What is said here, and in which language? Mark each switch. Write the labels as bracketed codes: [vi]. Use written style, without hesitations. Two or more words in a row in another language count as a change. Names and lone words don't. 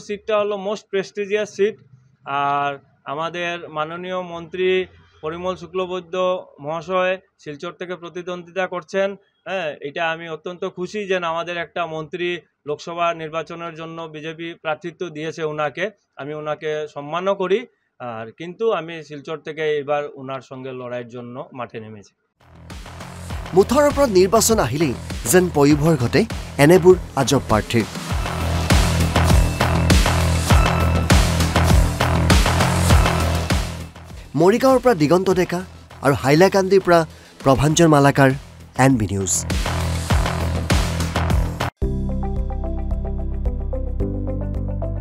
[bn] সিটটা হলো [en] most prestigious seat [bn] আর আমাদের মাননীয় মন্ত্রী পরিমল শুক্লবৈদ্য মহাশয় শিলচর থেকে প্রতিদ্বন্দ্বিতা করছেন হ্যাঁ এটা আমি অত্যন্ত খুশি যে আমাদের একটা মন্ত্রী লোকসভা নির্বাচনের জন্য বিজেপি প্রার্থিত্ব দিয়েছে ওনাকে আমি ওনাকে সম্মানও করি আর কিন্তু আমি শিলচর থেকে এবার ওনার সঙ্গে লড়াইয়ের জন্য মাঠে নেমেছি [as] মুঠৰ ওপৰত নিৰ্বাচন আহিলেই যেন পয়োভৰ ঘটে এনেবোৰ আজব প্ৰাৰ্থীৰ মৰিগাঁৱৰ পৰা দিগন্ত ডেকা আৰু হাইলাকান্দিৰ পৰা প্ৰভাঞ্জন মালাকাৰ NB নিউজ